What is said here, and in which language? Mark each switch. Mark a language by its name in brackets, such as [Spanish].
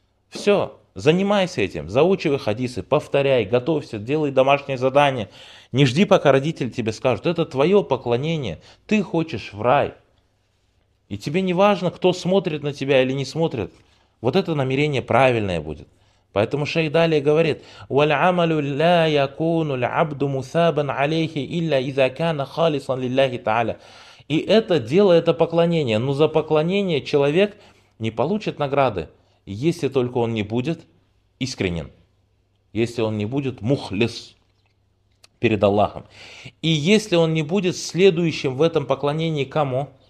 [Russian] Все, занимайся этим, заучивай хадисы, повторяй, готовься, делай домашние задания. Не жди, пока родители тебе скажут, это твое поклонение, ты хочешь в рай. И тебе не важно, кто смотрит на тебя или не смотрит. Вот это намерение правильное будет. Поэтому шейх далее говорит, [Arabic] وَالْعَمَلُ لَا يَكُونُ الْعَبْدُ مُثَابًا عَلَيْهِ إِلَّا إِذَا كَانَ خَالِصًا لِلَّهِ تَعَالَى. [Russian] И это дело, это поклонение. Но за поклонение человек не получит награды, если только он не будет искренен, если он не будет мухлис перед Аллахом. И если он не будет следующим в этом поклонении кому?